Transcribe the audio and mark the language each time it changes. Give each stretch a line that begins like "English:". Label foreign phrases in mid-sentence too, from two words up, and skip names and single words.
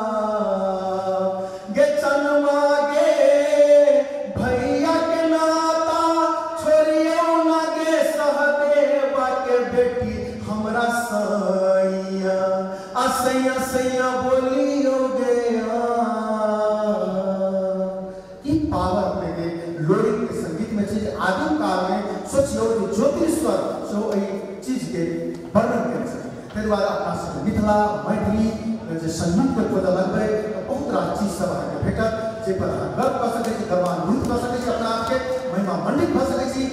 Maithili: गे चनमा गे भैया के नाता छोड़ियो ना गे सहदेव के बेटी हमरा सैया असैया सैया बोलियो गया। ई पावर अपने के आदिम काल में सोचियो कि ज्योतिश्वर जो एहि चीज के वर्णन करे छै ताहि दुआरे अपना सब मिथिला मैथिली जे संयुक्त पद लगबै बहुत रास चीज सब अहाँके भेटत जे पर अहाँ गर्व कऽ सकै छी, गर्वान्वित कऽ सकै छी, अपना आपके महिमा मंडित भऽ सकै छी।